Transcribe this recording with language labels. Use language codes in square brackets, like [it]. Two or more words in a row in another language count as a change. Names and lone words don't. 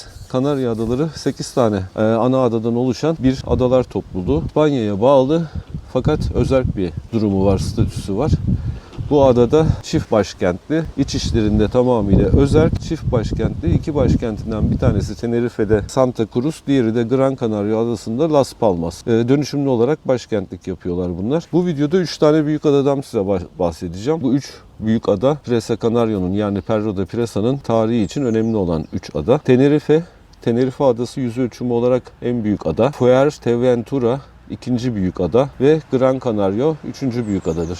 [tr] Kanarya Adaları 8 tane ana adadan oluşan bir adalar topluluğu. İspanya'ya bağlı fakat özerk bir durumu var, statüsü var. Bu adada çift başkentli, iç işlerinde tamamıyla özerk, çift başkentli, iki başkentinden bir tanesi Tenerife'de Santa Cruz, diğeri de Gran Canaria adasında Las Palmas. Dönüşümlü olarak başkentlik yapıyorlar bunlar. Bu videoda 3 tane büyük adadan size bahsedeceğim. Bu 3 büyük ada Presa Canario'nun yani Perro de Presa'nın tarihi için önemli olan 3 ada. Tenerife adası yüz ölçümü olarak en büyük ada. Fuerteventura ikinci büyük ada ve Gran Canaria üçüncü büyük adadır.